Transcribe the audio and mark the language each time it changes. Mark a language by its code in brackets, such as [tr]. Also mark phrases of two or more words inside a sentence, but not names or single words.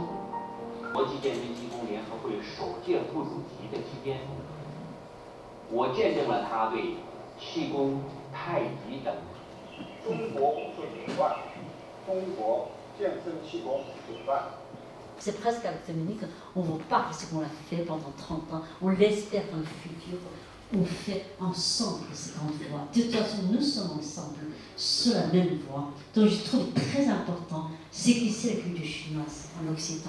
[zh] 国际健身气功联合会首届副主席的期间，我见证了他对气功、太极等中国武术名冠、中国健身气功主办。 [fr] C'est presque avec Dominique, on vous parle de ce qu'on a fait pendant 30 ans, on l'espère dans le futur, on fait ensemble cette grande voie. De toute façon, nous sommes ensemble sur la même voie. Donc je trouve très important, c'est que c'est la culture chinoise en Occident.